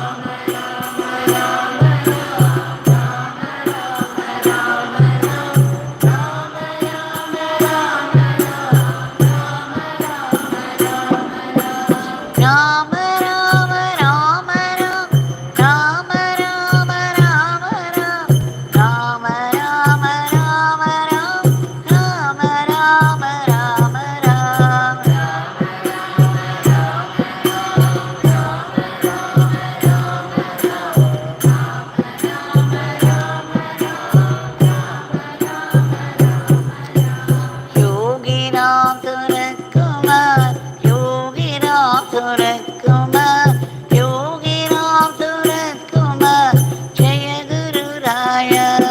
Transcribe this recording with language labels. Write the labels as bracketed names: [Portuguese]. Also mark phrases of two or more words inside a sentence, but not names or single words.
[Tamil] ராம ராம ராம ராம் ராம ராம ராம ராம் ராம ராம ராம ராம் ராம ராம ராம ராம் யோகிராம் சுரத்குமார் யோகிராம் சுரத்குமார் யோகிராம் சுரத்குமார் ஜெய குரு ராயா